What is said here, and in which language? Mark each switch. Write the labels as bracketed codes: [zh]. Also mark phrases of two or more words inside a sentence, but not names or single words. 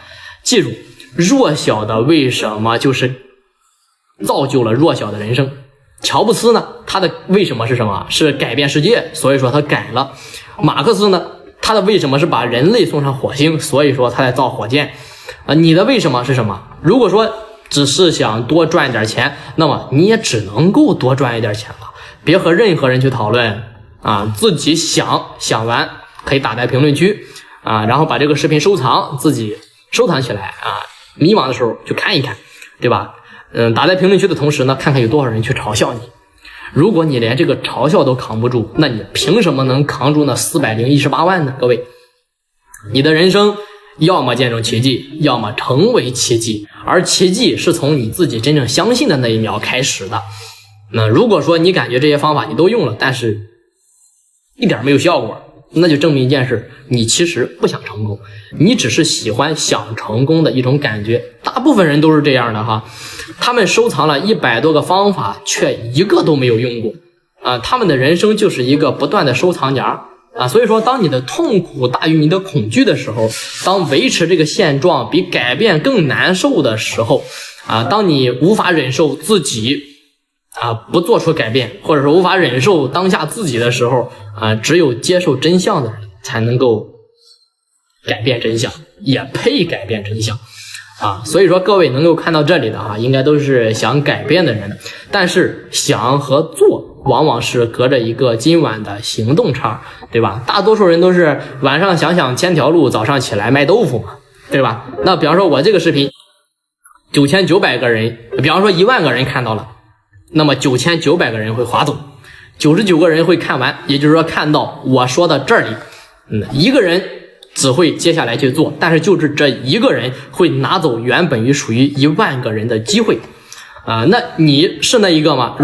[zh] 記住，弱小的為什麼就是造就了弱小的人生。喬布斯呢，他的為什麼是什麼？是改變世界，所以說他改了。馬克思呢，他的為什麼是把人類送上火星，所以說他在造火箭你的為什麼是什麼？如果說只是想多賺點錢，那麼你也只能夠多賺一點錢了，別和任何人去討論自己想完可以打在評論區然後把這個視頻收藏，自己收藏起來迷茫的時候就看一看，对吧？打在評論區的同時呢，看看有多少人去嘲笑你。如果你連這個嘲笑都扛不住，那你憑什麼能扛住那418萬呢？各位，你的人生要麼見證奇蹟，要麼成為奇蹟，而奇蹟是從你自己真正相信的那一秒開始的那如果说你感覺這些方法你都用了，但是一點沒有效果，那就證明一件事，你其實不想成功，你只是喜歡想成功的一種感覺。大部分人都是這樣的哈，他們收藏了100 多個方法，卻一個都沒有用過他們的人生就是一個不斷的收藏夾所以說當你的痛苦大於你的恐懼的時候，當維持這個現狀比改變更難受的時候當你無法忍受自己不做出改变，或者說無法忍受當下自己的時候只有接受真相的人才能夠改变真相，也配改变真相所以說各位能夠看到這裡的應該都是想改變的人，但是想和做往往是隔着一個今晚的行動差，对吧？大多数人都是晚上想想千條路，早上起來賣豆腐嘛，對吧？那比方說我這個視頻9900個人，比方說1萬個人看到了，那麼9900個人會滑走，99個人會看完，也就是說看到我說到這裡一個人只會接下來去做，但是就是這一個人會拿走原本於屬於1萬個人的機會那你是那一個嗎？